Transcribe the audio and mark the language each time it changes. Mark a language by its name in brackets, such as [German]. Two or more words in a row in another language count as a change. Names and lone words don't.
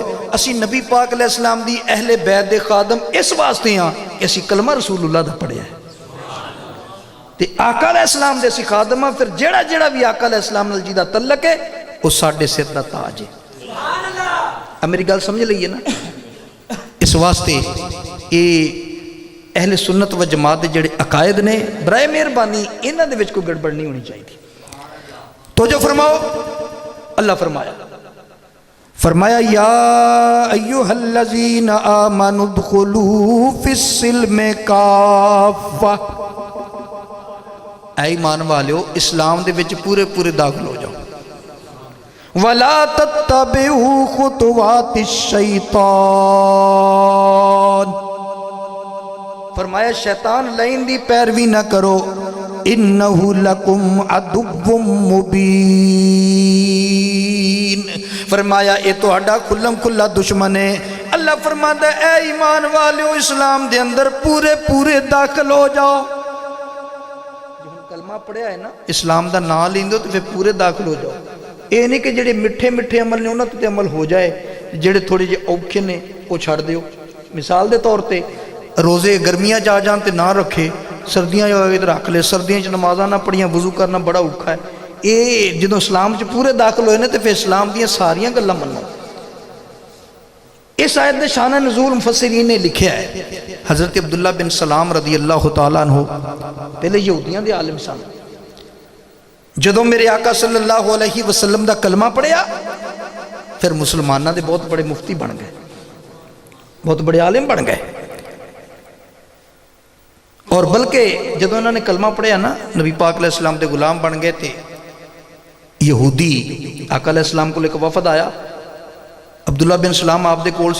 [Punjabi] اسیں نبی پاک علیہ السلام دی اہل بیت دے خادم اس واسطے ہاں کہ اسیں کلمہ رسول اللہ دا پڑھیا ہے تے آقا علیہ السلام دے اسیں خادم ہاں. پھر جیہڑا جیہڑا بھی آقا علیہ السلام نال جیہدا تعلق ہے وہ ساڈے سر دا تاج ہے. اب میری گل سمجھ لئیے نا. اس واسطے یہ اہل سنت و جماعت دے جڑے عقائد نے برائے مہربانی انہاں دے وچ کوئی گڑبڑ نہیں ہونی چاہیے. تو جو فرماؤ اللہ فرمایا [Arabic] یا ایھا الذین آمنوا ادخلوا فی السلم کافہ، [Punjabi] اے ایمان والو اسلام دے وچ پورے پورے داخل ہو جاؤ. [Arabic] ولا تتبعوا خطوات الشیطان، [Punjabi] فرمایا شیطان لائن دی پیروی نہ کرو. [Arabic] انہ لکم عدو مبین، [Punjabi] فرمایا اے تہاڈا کھلم کھلا دشمن ہے. اللہ فرماتا ہے اے ایمان والو اسلام دے اندر پورے پورے داخل ہو جاؤ. جو کلمہ پڑھیا ہے نا اسلام دا نام لیندو تو پھر پورے داخل ہو جاؤ. اے نہیں کہ جڑے مٹھے مٹھے عمل نے انہاں تے عمل ہو جائے، جڑے تھوڑے جے اوکھے نے وہ چھڑ دیو. مثال دے طور تے روزے گرمیاں جا جان تے نہ رکھے، سردیاں جو رکھ لے. سردیاں چ نمازاں نہ پڑھیاں، وضو کرنا بڑا اوکھا ہے. اے جدوں اسلام چ پورے داخل ہوئے نے تے پھر اسلام دیاں ساریاں گلاں منو. اس آیت دے شان نزول مفسرین نے لکھیا ہے حضرت عبداللہ بن سلام [Arabic] رضی اللہ تعالیٰ عنہ [Punjabi] پہلے یہودیاں دے عالم سن. جدوں میرے آقا [Arabic] صلی اللہ علیہ وسلم [Punjabi] دا کلمہ پڑھیا پھر مسلمانہ دے بہت بڑے مفتی بن گئے، بہت بڑے عالم بن گئے. اور بلکہ جدوں انہوں نے کلمہ پڑھیا نا نبی پاک [Arabic] علیہ السلام [Punjabi] دے غلام بن گئے تھے. یہودی آقا [Arabic] علیہ السلام [Punjabi] کو لے کے وفد آیا، عبداللہ بن سلام آپ دے کول سی.